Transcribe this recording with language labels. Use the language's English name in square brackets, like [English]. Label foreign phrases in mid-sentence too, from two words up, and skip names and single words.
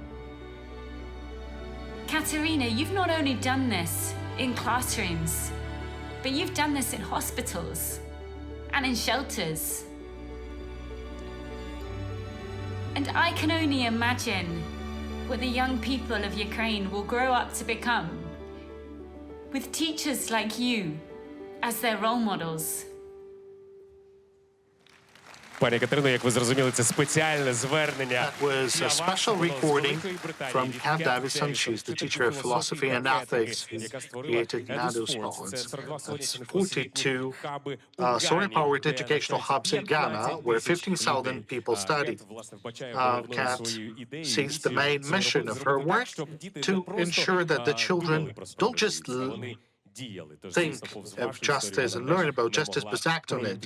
[English] Katerina, you've not only done this in classrooms, but you've done this in hospitals and in shelters. And I can only imagine what the young people of Ukraine will grow up to become, with teachers like you as their role models. [Ukrainian] Пані Катерино, як ви зрозуміли, це спеціальне звернення. [English] That was a special recording from Kat Davison. She's the teacher of philosophy and ethics who created NADO Scotland. That's 42 solar-powered educational hubs in Ghana, where 15,000 people study. Kat sees the main mission of her work to ensure that the children don't just think of justice and learn about justice, but act on it.